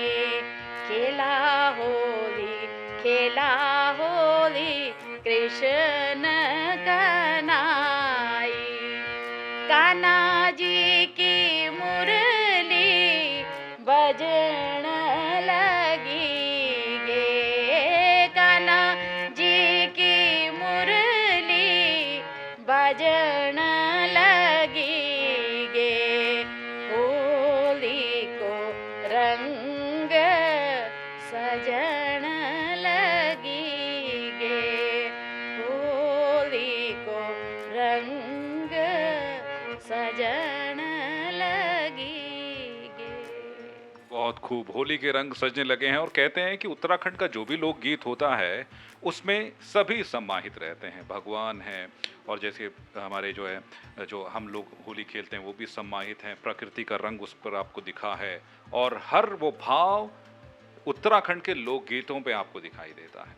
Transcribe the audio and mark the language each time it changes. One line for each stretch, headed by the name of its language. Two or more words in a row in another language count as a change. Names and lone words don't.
Kumaoni: खेला होली, खेला होली कृष्ण कन्हई। कान्हा जी की मुरली बजन लगी गे। कान्हा जी की मुरली बजन लगी गे। होली को रंग सजन लगी गे। होली को रंग सजन लगी गे।
Hindi: बहुत खूब, होली के रंग सजने लगे हैं। और कहते हैं कि उत्तराखंड का जो भी लोकगीत होता है उसमें सभी सम्माहित रहते हैं, भगवान हैं, और जैसे हमारे जो है जो हम लोग होली खेलते हैं वो भी सम्माहित हैं, प्रकृति का रंग उस पर आपको दिखा है, और हर वो भाव उत्तराखंड के लोकगीतों पे आपको दिखाई देता है।